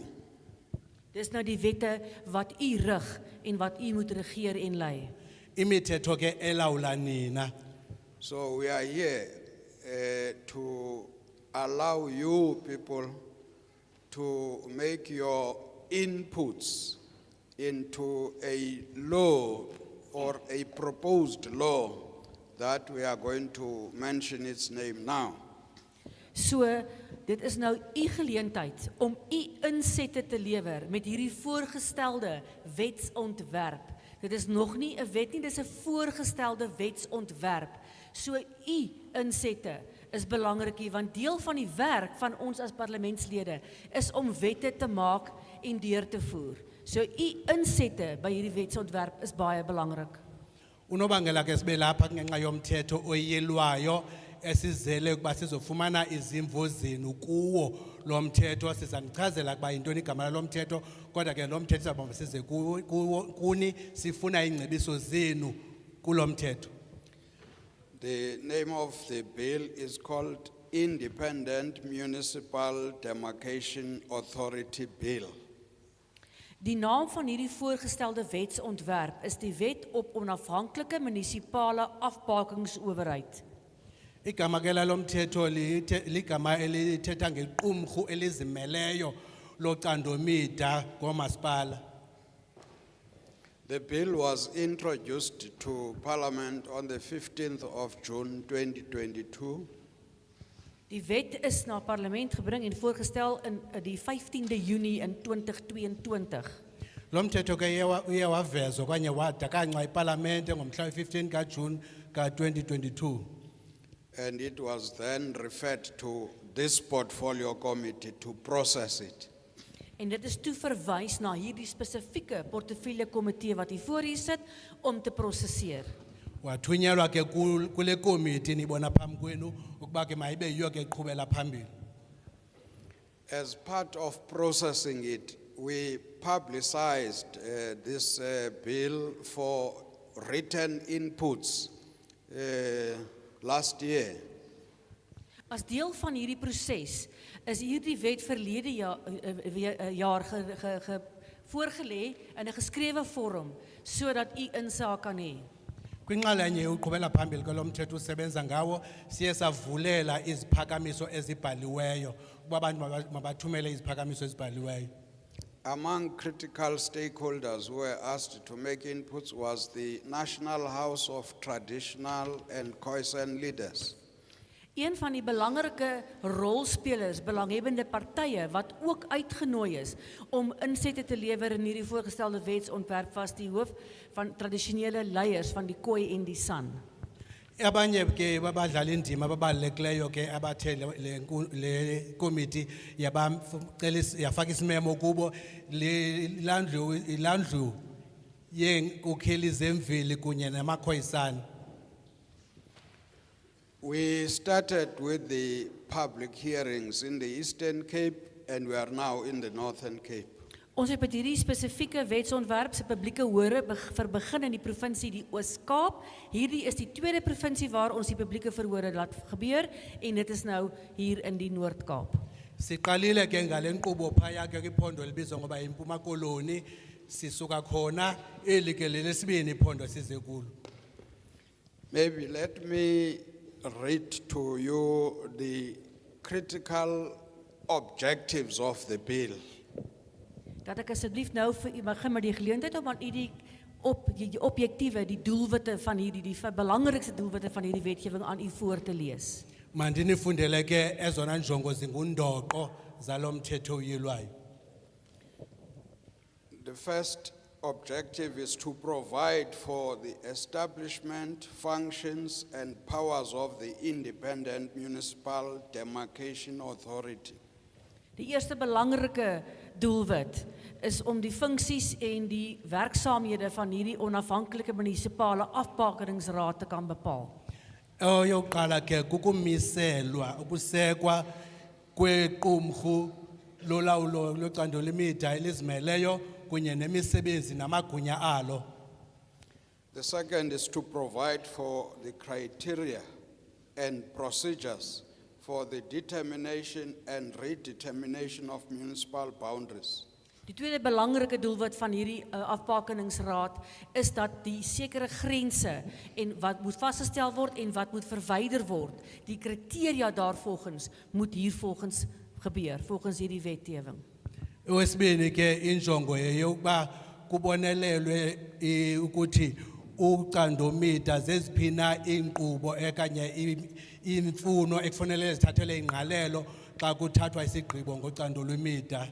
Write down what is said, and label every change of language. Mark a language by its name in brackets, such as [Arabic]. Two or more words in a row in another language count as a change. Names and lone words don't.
[Afrikaans] Dis nou die wette wat u rig en wat u moet regeer en lei. [Xhosa] Imithetho ke elawula nina. [English] So we are here to allow you people to make your inputs into a law or a proposed law that we are going to mention its name now. [Afrikaans] So, dit is nou u geleentheid om u insette te lewer met hierdie voorgestelde wetsontwerp. Dit is nog nie 'n wet nie, dit is 'n voorgestelde wetsontwerp. So u insette is belangrik hier, want deel van die werk van ons as parlementslede is om wette te maak en deur te voer. So u insette by hierdie wetsontwerp is baie belangrik. [Xhosa] Unobangela ke sibe lapha ngenxa yomthetho oyelwayo esizele ukuba sizofumana izimvo zenu kuwo lo mthetho sizanichazela ukuba yintoni igama lomthetho kodwa ke lo mthetho sizabamba size kuni sifuna ingcebiso zenu kulo mthetho. [English] The name of the bill is called Independent Municipal Demarcation Authority Bill. [Afrikaans] Die naam van hierdie voorgestelde wetsontwerp is die Wet op Onafhanklike Munisipale Afbakingsowerheid. [Xhosa] Igama ke lalomthetho ligama elithetha ngequmrhu elizimeleyo locandomida ngomasipala. [English] The bill was introduced to Parliament on the 15th of June 2022. [Afrikaans] Die wet is na parlement gebring en voorgestel in die 15de Junie in 2022. [Xhosa] Lo mthetho ke uye wavezwa okanye wadakanywa iParlamente ngomhla we-15 kaJune ka-2022. [English] And it was then referred to this portfolio committee to process it. [Afrikaans] En dit is toe verwys na hierdie spesifieke portefeulje komitee wat hier voor hier sit om te prosesseer. [Xhosa] Wathunyelwa ke kule komiti nibona phambi kwenu ukuba ke mayibe yiyo ke iqhubela phambili. [English] As part of processing it, we publicized this bill for written inputs last year. [Afrikaans] As deel van hierdie proses is hierdie wet verlede jaar voorgelê in 'n geskrewe vorm sodat u insaag kan hê. [Xhosa] Kwinxalenye yokuqhubela phambili ke lo mthetho usebenza ngawo siye savulela iziphakamiso ezibhaliweyo ukuba abantu mabathumele iziphakamiso ezibhaliweyo. [English] Among critical stakeholders who were asked to make inputs was the National House of Traditional and Khoisan Leaders. [Afrikaans] Een van die belangrike rolspelers, belanghebbende partye wat ook uitgenooi is om insette te lewer in hierdie voorgestelde wetsontwerp was die hoof van tradisionele leiers van die Khoi en die San. [Xhosa] Abanye ke babadlala indima ababalulekileyo ke abathe le committee yafaka isimemo kubo ilandlu yenkokheli zemveli kunye namakhoyisana. [English] We started with the public hearings in the Eastern Cape and we are now in the Northern Cape. [Afrikaans] Ons het met hierdie spesifieke wetsontwerp se publieke hore begin in die provinsie die Oos-Kaap. Hierdie is die tweede provinsie waar ons die publieke verhore laat gebeur en dit is nou hier in die Noord-Kaap. [Xhosa] Siqalile ke ngale nkqubo phaya ke kwiphondo libizwa ngoba yiMpuma Koloni sisuka khona eli ke lelesibini iphondo size kulo. [English] Maybe let me read to you the critical objectives of the bill. [Afrikaans] Dat ek asseblief nou vir u begin met die geleentheid om aan u die objektiewe, die doelwitte van hierdie, die belangrikste doelwitte van hierdie wetgewing aan u voor te lees. [Xhosa] Mandinifundele ke ezona njongo zingundoqo zalo mthetho uyilwayo. [English] The first objective is to provide for the establishment, functions and powers of the Independent Municipal Demarcation Authority. [Afrikaans] Die eerste belangrike doelwit is om die funksies en die werksaamhede van hierdie onafhanklike munisipale afbakeringsraad te kan bepaal. [Xhosa] Oyoqala ke kukumiselwa ukusekwa kwequmrhu lolawulo locandelo imida elizimeleyo kunye nemisebenzi namagunya alo. [English] The second is to provide for the criteria and procedures for the determination and redetermination of municipal boundaries. [Afrikaans] Die tweede belangrike doelwit van hierdie afbakeringsraad is dat die sekere grense en wat moet vasgestel word en wat moet verwyder word, die kriteria daarvolgens moet hiervolgens gebeur volgens hierdie wetgewing. [Xhosa] Okwesibini ke injongo yeyokuba kubonelelwe ukuthi ucandomida zeziphina inkqubo ekanye imfuno ekufanele zithathele ingqalelo xa kuthathwa isigqibo ngocandolo imida.